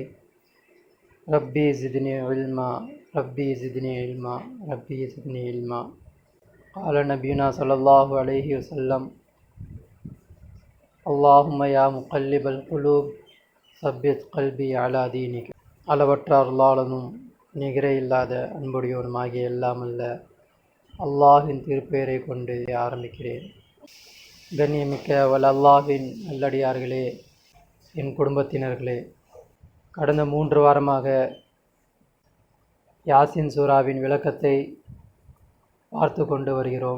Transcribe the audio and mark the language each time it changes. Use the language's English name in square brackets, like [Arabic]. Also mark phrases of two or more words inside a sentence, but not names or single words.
[Arabic] ربي زدني علما ربي زدني علما ربي زدني علما. قال نبينا صلى الله عليه وسلم: اللهم يا مقلب القلوب ثبت قلبي على دينك. [Tamil] அளவற்ற அருளாளனும் நிகரே இல்லாத அன்புடையோனுமாகிய எல்லாம் அல்ல அல்லாஹின் திருப்பெயரை கொண்டு ஆரம்பிக்கிறேன். கண்ணியமிக்க அல்லாஹின் நல்லடியார்களே, என் குடும்பத்தினர்களே, கடந்த 3 வாரமாக யாசின் சூராவின் விளக்கத்தை பார்த்து கொண்டு வருகிறோம்.